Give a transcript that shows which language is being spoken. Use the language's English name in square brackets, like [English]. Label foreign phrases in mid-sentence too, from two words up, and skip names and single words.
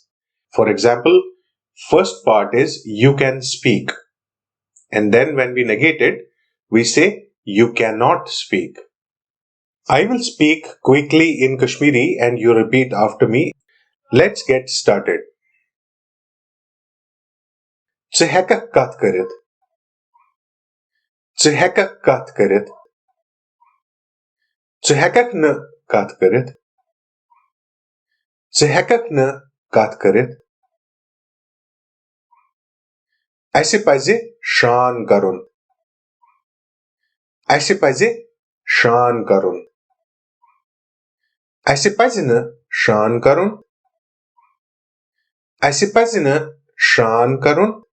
[English] For example, first part is you can speak, and then when we negate it, we say you cannot speak. I will speak quickly in Kashmiri and you repeat after me. Let's get started. [Kashmiri] Tseheka kat karit. Tseheka kat karit. Tsehekak na kat karit. Tsehekak na kat karit. Aise paise shan karun. Aise paise shan karun. Aise paise na shan karun. Aise paise na shan karun.